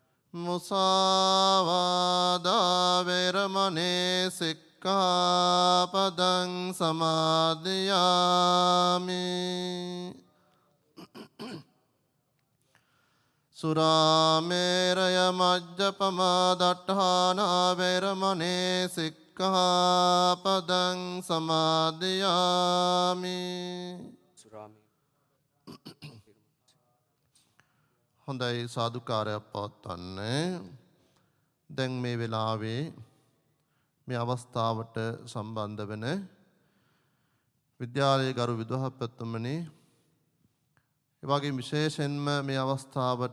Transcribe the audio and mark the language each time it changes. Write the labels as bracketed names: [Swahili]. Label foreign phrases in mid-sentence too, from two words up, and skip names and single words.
[Pali] මුසාවාදා වේරමණී සික්ඛාපදං සමාදියාමි. සුරාමේරය මජ්ජපමා දට්ඨානා වේරමණී සික්ඛාපදං සමාදියාමි. [Sinhala] හොඳයි සාදුකාරයක් පවත්වන්න. දැන් මේ වෙලාවේ මේ අවස්ථාවට සම්බන්ධ වෙන විද්‍යාලයේ ගරු විදුහල්පතිතුමනි, ඒ වගේම විශේෂයෙන්ම මේ අවස්ථාවට